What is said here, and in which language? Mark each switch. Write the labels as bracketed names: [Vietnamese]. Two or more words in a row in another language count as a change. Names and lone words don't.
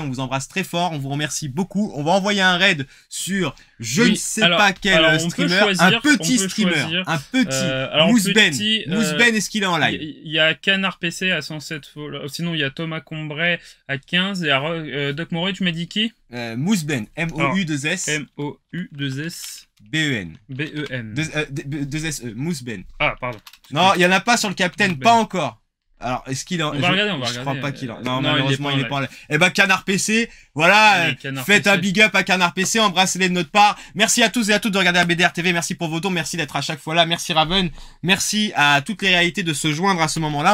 [French] On vous embrasse très fort, on vous remercie beaucoup. On va envoyer un raid sur je ne sais pas quel streamer, un petit streamer, un petit Mousben, est-ce qu'il est en live? Il y a Canard PC à 107 follow. Sinon il y a Thomas Combray à 15 et Doc Moret, tu m'as dit qui? Mousben, M-O-U-2-S. M-O-U-2-S. B-E-N. B-E-N. 2-S-E, Mousben. Ah, pardon. Non, il n'y en a pas sur le Captain, Mousben. Pas encore. Alors, est-ce qu'il en... On va regarder. Je crois pas qu'il en... Non, non, malheureusement, il est pas en live. Eh ben, Canard PC, voilà, Allez, Canard faites PC. un [English] big up [French] à Canard PC, embrassez-les de notre part. Merci à tous et à toutes de regarder la BDR TV, merci pour vos dons, merci d'être à chaque fois là, merci Raven, merci à toutes les réalités de se joindre à ce moment-là.